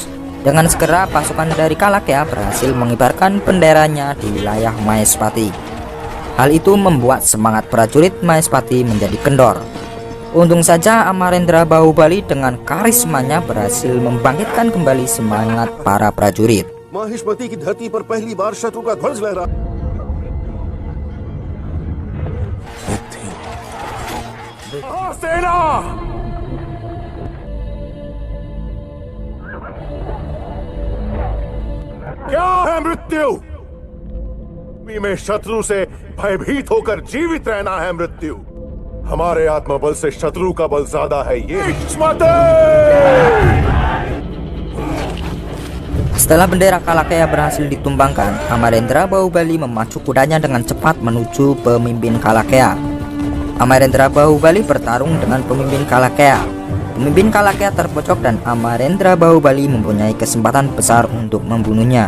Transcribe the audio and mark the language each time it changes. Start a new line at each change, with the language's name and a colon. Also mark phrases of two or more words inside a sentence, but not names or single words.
Indonesian: Dengan segera pasukan dari Kalakea berhasil mengibarkan benderanya di wilayah Mahespati. Hal itu membuat semangat prajurit Mahespati menjadi kendor. Untung saja Amarendra Bahubali dengan karismanya berhasil membangkitkan kembali semangat para prajurit.
Hindi: माहिष्मती की धरती पर पहली बार शत्रु का ध्वज लहरा। सेना क्या है मृत्यु? में शत्रु से भयभीत होकर जीवित रहना है मृत्यु। हमारे आत्मबल से शत्रु का बल ज्यादा है ये।
Indonesian: Setelah bendera Kalakea berhasil ditumbangkan, Amarendra Bahubali memacu kudanya dengan cepat menuju pemimpin Kalakea. Amarendra Bahubali bertarung dengan pemimpin Kalakea. Pemimpin Kalakea terpojok dan Amarendra Bahubali mempunyai kesempatan besar untuk membunuhnya.